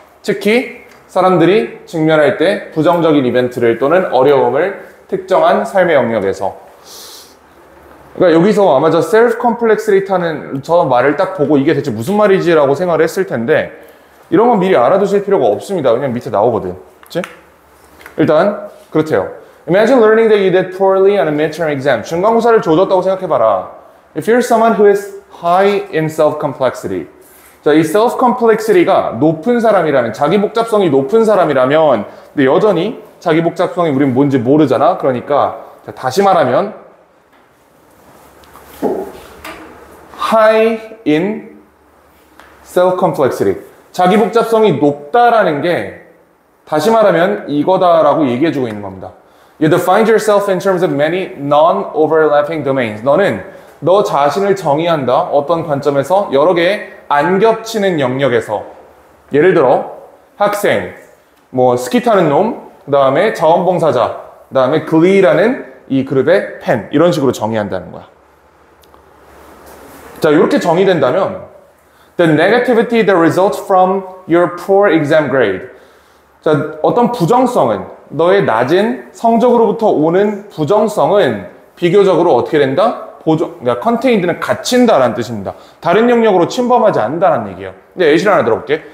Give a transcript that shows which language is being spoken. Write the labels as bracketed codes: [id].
[ko] 특히 사람들이 직면할 때 부정적인 이벤트를 또는 어려움을 특정한 삶의 영역에서. 그러니까 여기서 아마 저 self-complexity라는 저 말을 딱 보고 이게 대체 무슨 말이지라고 생각을 했을 텐데 이런 건 미리 알아두실 필요가 없습니다. 왜냐면 밑에 나오거든. 그치? 일단 그렇대요. [en] Imagine learning that you did poorly on a midterm exam. [ko] 중간고사를 조졌다고 생각해봐라. [en] If you're someone who is high in self-complexity. [ko] 자, 이 self-complexity가 높은 사람이라면, 자기 복잡성이 높은 사람이라면, 근데 여전히 자기 복잡성이 우린 뭔지 모르잖아. 그러니까 다시 말하면 [en] high in self-complexity. [ko] 자기 복잡성이 높다라는 게 다시 말하면 이거다라고 얘기해주고 있는 겁니다. [en] You define yourself in terms of many non-overlapping domains. [ko] 너는 너 자신을 정의한다. 어떤 관점에서 여러 개의 안 겹치는 영역에서. 예를 들어 학생, 스키 타는 놈, 그 다음에 자원봉사자, 그 다음에 Glee라는 이 그룹의 팬, 이런 식으로 정의한다는 거야. 자, 이렇게 정의된다면 [en] The negativity that results from your poor exam grade. [ko] 자, 어떤 부정성은, 너의 낮은 성적으로부터 오는 부정성은 비교적으로 어떻게 된다? 그러니까 contained는 갇힌다라는 뜻입니다. 다른 영역으로 침범하지 않는다는 얘기예요. 근데 예시를 하나 들어볼게.